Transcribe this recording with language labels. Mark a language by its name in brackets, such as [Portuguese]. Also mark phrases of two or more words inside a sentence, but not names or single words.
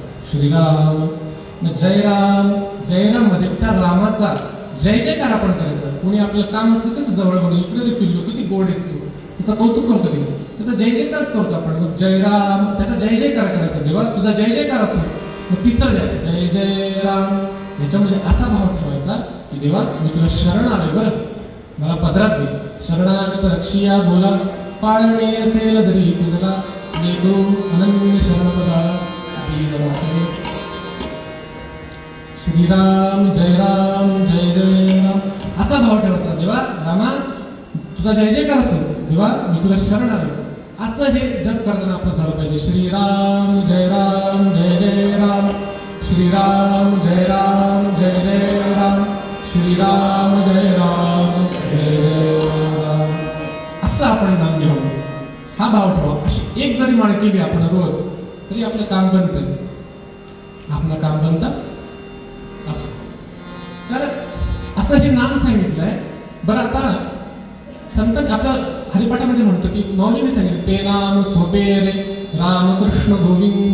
[Marathi] श्रीराम, जयराम, जयराम मध्ये त्या रामाचा जय जयकार आपण करायचा. कोणी आपलं काम असतं कसं जवळ बघून इकडे ते पिल्लू किती गोड दिसतो, त्याचं कौतुक करतो की त्याचा जय जयकारच करतो आपण. मग जयराम, त्याचा जय जयकार करायचा, देवा तुझा जय जयकार असो. मग तिसरं जय जय राम, याच्यामध्ये असा भाव ठेवायचा की देवा मी तुला शरण आलोय, बरं मला पदरात घे. शरणागत रक्षिया बोला, पाळणे असेल जरी तुझला, लेगो अनन्य शरण पदाला दीन वाटणे. श्रीराम जयराम जय जय राम असा भाव ठेवायचा. देवा रामा तुझा जय जयकार असो, देवा मी तुला शरण आलो, असं हे जप करताना आपलं झालं पाहिजे. श्रीराम जयराम जय जय राम, श्रीराम जयराम जय जय राम, श्रीराम जयराम जय जय राम, असं आपण नाम घ्यावं. हा भाव ठेवा. अशी एक जरी माळ केली आपण रोज तरी आपलं काम बनतं, आपलं काम बनतं असं. तर असं हे नाम सांगितलंय. बरं, आता संत आपल्या हरिपाठामध्ये म्हणतो की माऊलीने सांगितलं ते नाम सोपे रे रामकृष्ण गोविंद.